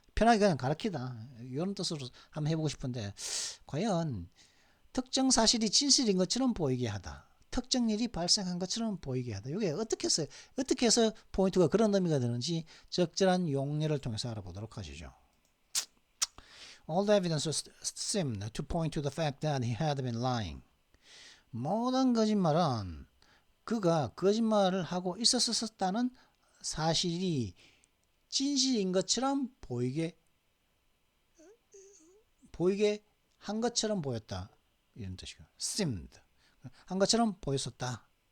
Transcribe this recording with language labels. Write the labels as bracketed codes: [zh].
[ko] 편하게 그냥 가르치다. 이런 뜻으로 한번 해보고 싶은데, 과연 특정 사실이 진실인 것처럼 보이게 하다. 특정 일이 발생한 것처럼 보이게 하다. 이게 어떻게 해서 포인트가 그런 의미가 되는지 적절한 용례를 통해서 알아보도록 하시죠. [en] All the evidence seemed to point to the fact that he had been lying. [ko] 모든 거짓말은 그가 거짓말을 하고 있었다는 사실이 진실인 것처럼 보이게 한 것처럼 보였다. 이런 뜻이고. seemed. 한 것처럼 보였었다.